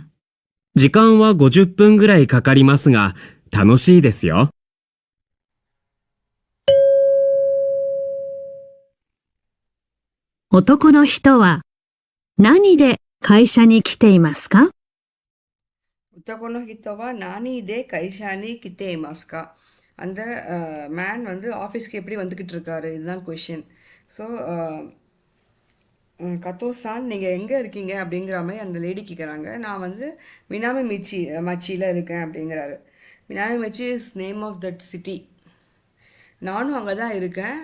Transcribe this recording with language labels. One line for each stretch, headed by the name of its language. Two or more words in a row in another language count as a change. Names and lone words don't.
Japanese: 時間は50分ぐらいかかりますが、楽しいですよ。男の人は何で会社に来ていますか？男の人は何で会社に来ていますか?
Tamil: அந்த மேன் வந்து ஆஃபீஸ்க்கு எப்படி வந்துக்கிட்டு இருக்காரு இதுதான் கொஷின். ஸோ கத்தோ-சான் நீங்கள் எங்கே இருக்கீங்க அப்படிங்கிற மாதிரி அந்த லேடி கேட்குறாங்க. நான் வந்து மினாமி மச்சியில் இருக்கேன் அப்படிங்கிறாரு.
English: Minami Machi is name of that city.
Tamil: நானும் அங்கே தான் இருக்கேன்.